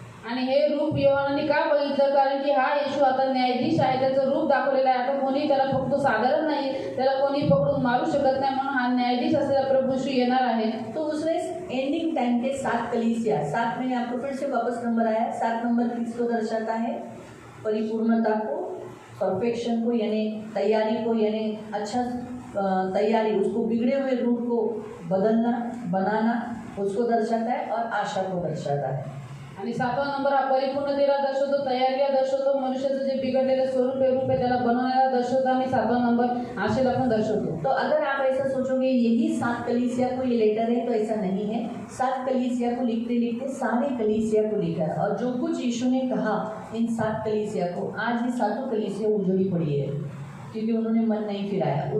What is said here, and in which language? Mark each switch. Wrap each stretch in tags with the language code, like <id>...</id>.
<mr>आणि हे रूप योहानाने का बघितलं, कारण की हा येशू आता न्यायाधीश आहे. त्याचं रूप दाखवलेलं आहे. आता कोणी त्याला फक्त साधारण नाही, त्याला कोणी पकडून मारू शकत नाही, म्हणून हा न्यायाधीश असलेला प्रभू श्री येणार आहे.</mr> <hi>तो उसने एंडिंग टाइम के 7 कलीसिया, 7 में आपको फिर से वापस नंबर आया. 7 नंबर किसको दर्शाता है? परिपूर्णता को, परफेक्शन को, यानी तैयारी को, यानी अच्छा तैयारी, उसको बिगड़े हुए रूप को बदलना, बनाना, उसको दर्शाता है और आशा को दर्शाता है।</hi> <mr>आणि 7वा नंबर हा परिपूर्णतेला दर्शवतो, तयारीला दर्शवतो, मनुष्याचं जे बिघडलेलं स्वरूप आहे, रूप आहे त्याला बनवण्याला दर्शवतो आणि 7वा नंबर आशेला पण दर्शवतो.</mr> <hi>तो अगर आप ऐसा सोचोगे यही 7 कलीसिया को ये लेटर है, तो ऐसा नहीं है। 7 कलीसिया को लिखते लिखते सारे कलीसिया को लिखा है, और जो कुछ यीशु ने कहा इन 7 कलीसिया को, आज ये 7 कलीसिया उजड़ी पड़ी है क्योंकि उन्होंने मन नहीं फिराया।</hi>